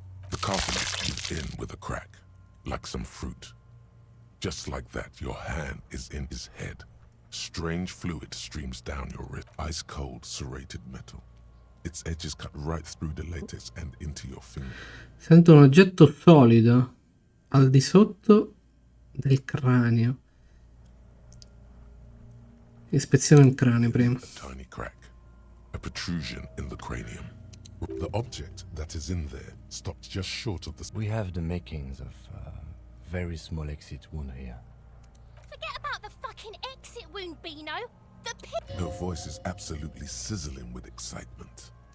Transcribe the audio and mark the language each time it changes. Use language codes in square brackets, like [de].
[en] The cartilage gives in with a crack, like some fruit. Just like that, your hand is in his head. Strange fluid streams down your wrist. Ice cold, serrated metal. Its edges cut right through the latex and into your finger. [it] Sento un oggetto solido al di sotto del cranio. Ispeziono il cranio prima. [en] A tiny crack, a protrusion in the cranium. The object that is in there stops just short of the... We have the makings of a very small exit wound here. Forget about the fucking exit wound, Beano. The pit. Her voice is absolutely sizzling with excitement.